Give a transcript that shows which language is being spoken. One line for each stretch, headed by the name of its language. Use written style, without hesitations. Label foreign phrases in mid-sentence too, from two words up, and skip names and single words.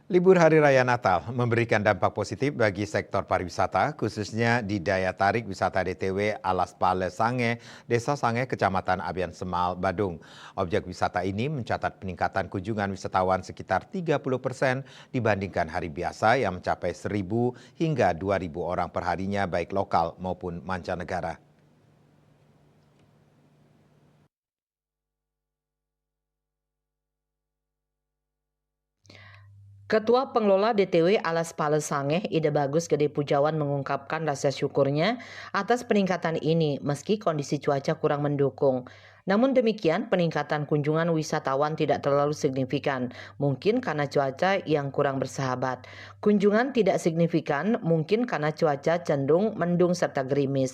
Indonesian: Libur Hari Raya Natal memberikan dampak positif bagi sektor pariwisata, khususnya di daya tarik wisata DTW Alas Pale Sange, Desa Sange, Kecamatan Abian Semal, Badung. Objek wisata ini mencatat peningkatan kunjungan wisatawan sekitar 30% dibandingkan hari biasa yang mencapai 1.000 hingga 2.000 orang perharinya baik lokal maupun mancanegara. Ketua Pengelola DTW Alas Pales Sangeh, Ide Bagus Gede Pujawan mengungkapkan rasa syukurnya atas peningkatan ini meski kondisi cuaca kurang mendukung. Namun demikian, peningkatan kunjungan wisatawan tidak terlalu signifikan, mungkin karena cuaca yang kurang bersahabat. Kunjungan tidak signifikan mungkin karena cuaca cenderung mendung serta gerimis.